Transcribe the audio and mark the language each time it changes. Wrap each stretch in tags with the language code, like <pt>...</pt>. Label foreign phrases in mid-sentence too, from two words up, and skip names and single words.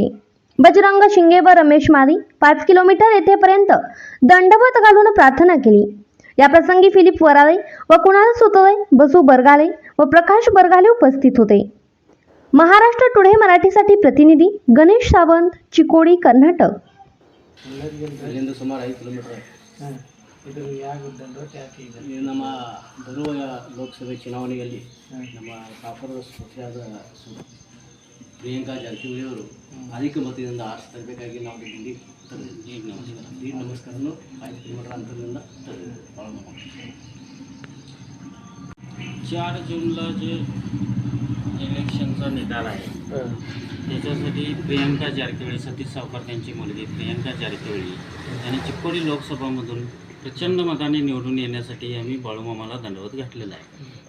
<mr>बजरंग शिंगे व रमेश मारी 5 किलोमीटर येथेपर्यंत दंडवत घालून प्रार्थना केली। या प्रसंगी फिलिप वराळे व कुणाल सुतळे, बसू बरगाले व प्रकाश बरगाले उपस्थित होते। महाराष्ट्र टुडे मराठीसाठी प्रतिनिधी गणेश सावंत, चिकोडी, कर्नाटक।</mr> <kn>ಇಲ್ಲಿಂದ ಸುಮಾರು 5 ಕಿಲೋಮೀಟರ್ ನಮ್ಮ ಬರುವ ಲೋಕಸಭೆ ಚುನಾವಣೆಯಲ್ಲಿ ನಮ್ಮ ಕಾಪುರದ ಸ್ಫೂರ್ತಿಯಾದ ಪ್ರಿಯಾಂಕಾ ಜಾರಕಿಹೊಳಿ ಅವರು ಅಧಿಕ ಮತದಿಂದ ಆರಿಸಿ ತರಬೇಕಾಗಿ ನಾವು ಇಲ್ಲಿ ಈಗ ನಮಸ್ಕಾರನು 5 ಕಿಲೋಮೀಟರ್ ಅಂತರದಿಂದ ಬಾಳೂಮಾमा</kn> <mr>4 जूनला जे इलेक्शनचा निकाल आहे त्याच्यासाठी प्रियंका जारकिहोली, सतीश सावकार त्यांची मुलगी प्रियंका जारकिहोली यांनी चिकोडी लोकसभामधून प्रचंड मताने निवडून येण्यासाठी आम्ही बाळूमामाला दंडवत घातलेला आहे।</mr>